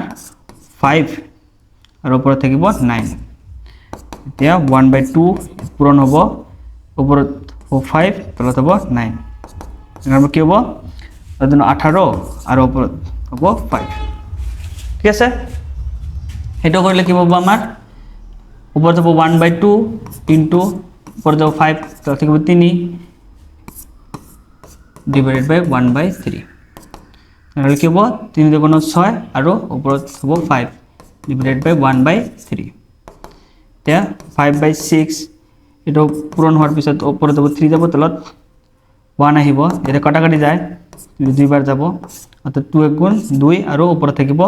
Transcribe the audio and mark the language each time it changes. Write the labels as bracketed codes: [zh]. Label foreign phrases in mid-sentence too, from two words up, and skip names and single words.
[as] 5 আৰু ওপৰত থাকিব 9 এতিয়া 1/2 পূৰণ হ'ব ওপৰত 5 তলত হ'ব 9 এখানে কি হ'ব এজন্য 18 আৰু ওপৰত হ'ব 5 ঠিক আছে এটা কৰিলে কি হ'ব আমাৰ ওপৰত হ'ব 1/2 into ওপৰত হ'ব 5 তলত থাকিব 3 [en] divided by [as] 1/3 তাহলে কি হ'ব 3 দুগুণ 6 আৰু ওপৰত হ'ব 5 [en] divided by [as] 1/3 এতিয়া 5/6 এটা পূৰণ হোৱাৰ পিছত ওপৰত হ'ব 3 যাব তলত 1 আহিব এটা কাটাকাটি যায় দুইবাৰ যাব অৰ্থাৎ 2 গুণ 2 আৰু ওপৰত থাকিব